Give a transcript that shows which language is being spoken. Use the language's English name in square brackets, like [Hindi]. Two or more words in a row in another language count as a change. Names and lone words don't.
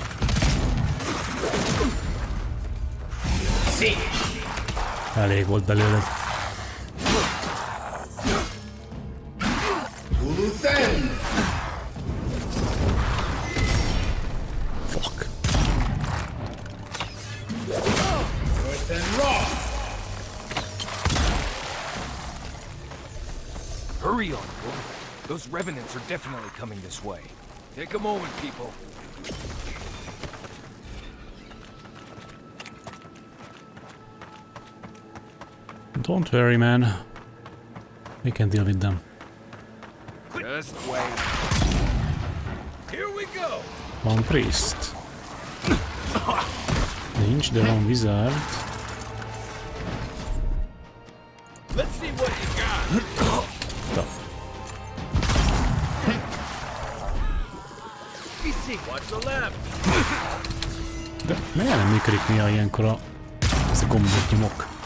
[Hungarian] Elég volt belőled. [English] Fuck. Hurry on, boy. Those revenants are definitely coming this way. Take a moment, people. Don't worry, man. We can deal with them. Just wait. Here we go! [Hungarian] Van Priest. Nincs, de van Wizard. [English] Let's see what you got! Da. Watch the left! [Hungarian] De miért nem működik néha ilyenkor ez a gombot nyomok?